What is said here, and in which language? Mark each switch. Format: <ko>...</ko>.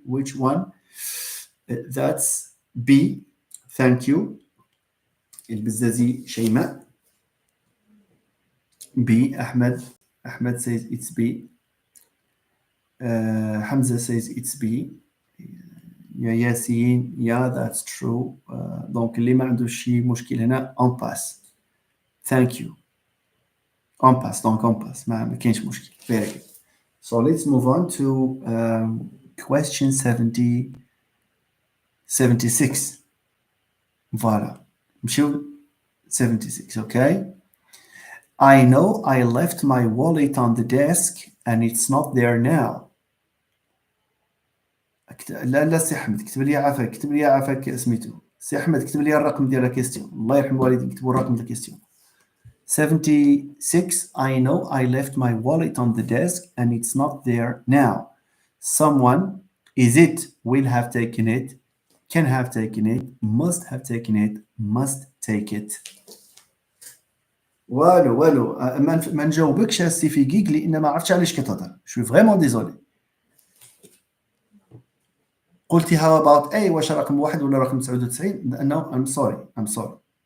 <en>Which one? That's B. Thank you.</en> <ar>البزازي شيماء.</ar> <en>B. Ahmed says it's B. Hamza says it's B. Yassine, yeah, that's true.</en> <ar>Donc اللي ما عنده شي مشكل هنا</ar> <fr>on pass.</fr> <en>Thank you.</en> <fr>On pass, donc on pass.</fr> <ar>ما كاينش مشكل.</ar> <en>Very good. So let's move on to question 76. Voilà. 76, okay? I know I left my wallet on the desk and it's not there now.</en> <ar>لا سي احمد كتب لي عافاك سميتو. سي احمد كتب لي الرقم ديال الكيستيون. الله يرحم والديك كتبوا الرقم ديال الكيستيون.</ar> <en>76, I know I left my wallet on the desk and it's not there now. Someone, is it, will have taken it, can have taken it, must have taken it, must take it.</en> <ar>والو والو ما نجاوبكش هسي في جيج لان ما عرفتش علاش كتهضر شوي فريمون ديزولي. قلتي هاو اباوت اي واش رقم واحد ولا رقم 99؟ نو ام سوري ام سوري.</ar>